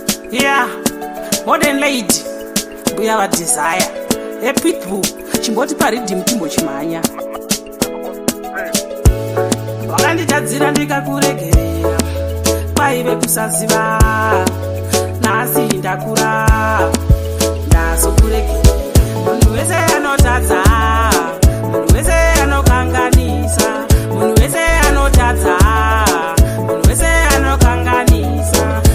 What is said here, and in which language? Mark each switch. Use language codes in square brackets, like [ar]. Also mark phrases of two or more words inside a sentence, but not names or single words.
[en] Yeah, modern lady, [sn] mbuya va [en] Desire. Hey, Pitbull, [sn] chimboti paridhimu timbochimhanya. Wakanditadzira ndikakuregerera, kwaive kusaziva. Nhasi ndakura, ndazokuregerera. Munhu wese anotadza, munhu wese anokanganisa, munhu wese anotadza, munhu wese anokanganisa.